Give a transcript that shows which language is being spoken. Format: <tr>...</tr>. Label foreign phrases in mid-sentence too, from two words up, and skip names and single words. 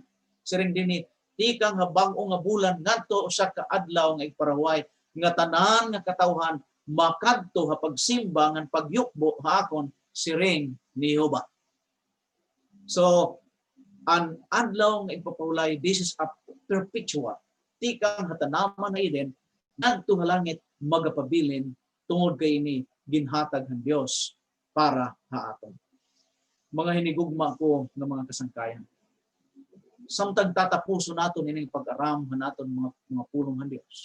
<war>Siring dinhi tikang nga bag-o nga bulan ngadto usa ka adlaw nga iparahuay nga tanan nga katawhan makadto ha pagsimba ngan pagyukbo haakon siring ni Jehova. So ang adlaw nga ipapawlay,</war> <en>this is a perpetual.</en> <war>Tikang hatanaman na Eden, ngadto halangit magapabilin tungod kay ini ginhatag ng Dios para haaton. Mga hinigugma ko ng mga kasangkayan. Samtang tatapuso naton ining pag-aram naton mga pulong ng Dios.</war>